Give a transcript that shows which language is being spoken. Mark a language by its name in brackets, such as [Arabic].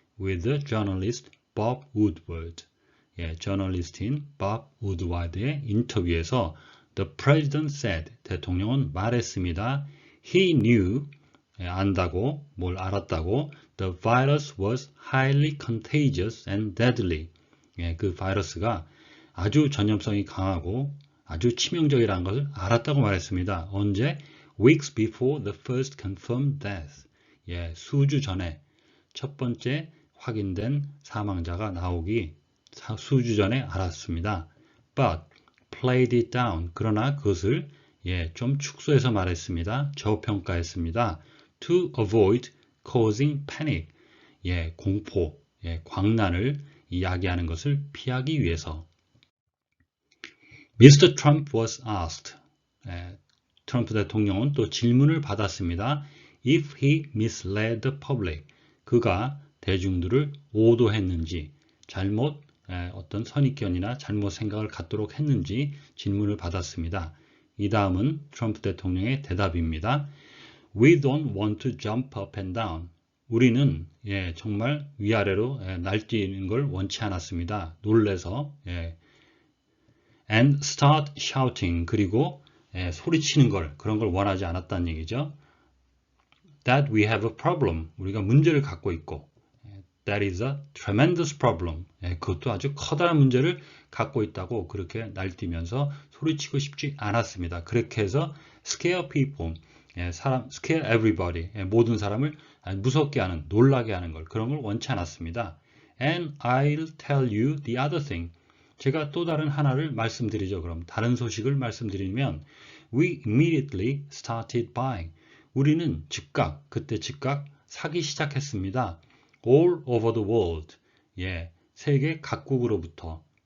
[English] With the journalist Bob Woodward. [Korean] 저널리스트인 Bob Woodward의 인터뷰에서 [English] The president said, [Korean] 대통령은 말했습니다. [English] He knew, [Korean] 안다고, 뭘 알았다고. [English] The virus was highly contagious and deadly. [Korean] 그 바이러스가 아주 전염성이 강하고 아주 치명적이라는 것을 알았다고 말했습니다. 언제? [English] Weeks before the first confirmed death. [Korean] 수주 전에 첫 번째 확인된 사망자가 나오기 수주 전에 알았습니다. [English] But played it down. [Korean] 그러나 그것을 좀 축소해서 말했습니다. 저평가했습니다. [English] To avoid causing panic. [Korean] 공포, 광란을 이야기하는 것을 피하기 위해서. [English] Mr. Trump was asked. [Korean] 트럼프 대통령은 또 질문을 받았습니다. [English] If he misled the public. [Korean] 그가 대중들을 오도했는지, 어떤 선입견이나 잘못 생각을 갖도록 했는지 질문을 받았습니다. 이 다음은 트럼프 대통령의 대답입니다. [English] We don't want to jump up and down. [Korean] 우리는 정말 위아래로 날뛰는 걸 원치 않았습니다. 놀래서 [English] and start shouting. [Korean] 그리고 소리치는 그런 걸 원하지 않았다는 얘기죠. [English] That we have a problem. [Korean] 우리가 문제를 갖고 있고 [English] That is a tremendous problem. [Korean] 그것도 아주 커다란 문제를 갖고 있다고 그렇게 날뛰면서 소리치고 싶지 않았습니다. 그렇게 해서 [English] scare people, scare everybody, [Korean] 모든 사람을 무섭게 하는, 놀라게 하는 그런 걸 원치 않았습니다. [English] And I'll tell you the other thing. [Korean] 제가 또 다른 하나를 말씀드리죠. 그럼 다른 소식을 말씀드리면 [English] We immediately started buying. [Korean] 우리는 그때 즉각 사기 시작했습니다. [English] All over the world. [Korean] 세계 각국으로부터.